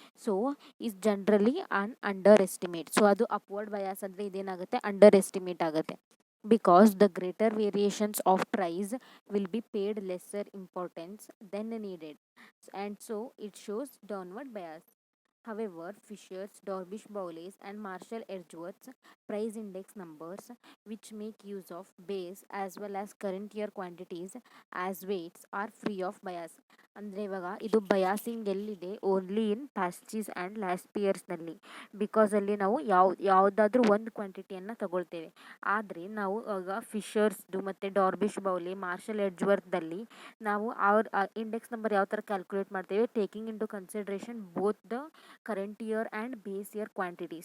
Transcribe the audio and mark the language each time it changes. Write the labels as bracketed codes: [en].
[en] So is generally underestimate. So ಅದು upward bias [kn] ಅಂದರೆ ಇದೇನಾಗುತ್ತೆ, [en] Underestimate ಆಗುತ್ತೆ. Because the greater variations of price will be paid lesser importance than needed, and so it shows downward bias. However, Fisher's, Dorbish-Bowley's and Marshall-Edgeworth's price index numbers, which make use of base as well as current year quantities as weights, are free of bias. [kn] ಅಂದರೆ ಇವಾಗ ಇದು biasing ಎಲ್ಲಿದೆ, [en] Only in Paasche's and ಲಾಸ್ಪಿಯರ್ಸ್ನಲ್ಲಿ. [kn] Because ಅಲ್ಲಿ ನಾವು ಯಾವುದಾದ್ರೂ ಒಂದು ಕ್ವಾಂಟಿಟಿಯನ್ನು ತಗೊಳ್ತೇವೆ. ಆದರೆ ನಾವು ಇವಾಗ ಫಿಶರ್ಸ್ದು ಮತ್ತು ಡಾರ್ಬಿಶ್ ಬೌಲಿ, ಮಾರ್ಷಲ್ ಎಡ್ಜ್ವರ್ತ್ದಲ್ಲಿ ನಾವು ಅವ್ರ ಇಂಡೆಕ್ಸ್ ನಂಬರ್ ಯಾವ ಥರ ಕ್ಯಾಲ್ಕುಲೇಟ್ ಮಾಡ್ತೇವೆ, [en] Taking into consideration both the current year and base year quantity.